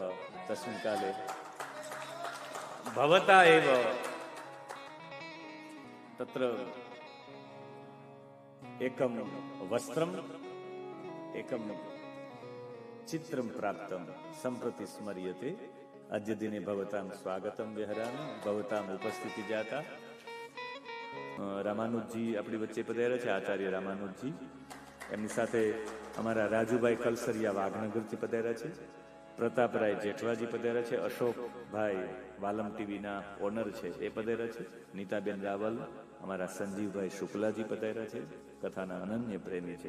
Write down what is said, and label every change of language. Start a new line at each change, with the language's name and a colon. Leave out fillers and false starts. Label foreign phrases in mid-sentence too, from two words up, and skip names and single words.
Sanskrit: तस्मिन् काले भवता एव तत्र एकं वस्त्रम् एकं चित्रं प्राप्तं सम्प्रति स्मर्यते। अद्य दिने भवतां स्वागतं विहरामि। भवताम् उपस्थिति जाता।
Gujarati: રામાનુજી આપણી વચ્ચે પધાર્યા છે, આચાર્ય રામાનુજી. એમની સાથે અમારા રાજુભાઈ કલસરિયા વાઘનગરથી પધાર્યા છે, પ્રતાપરાય જેઠવાજી પધાર્યા છે, અશોકભાઈ વાલમ ટીવીના ઓનર છે એ પધાર્યા છે, નીતાબેન રાવલ, અમારા સંજીવભાઈ શુક્લાજી પધાર્યા છે, કથાના અનન્ય પ્રેમી છે.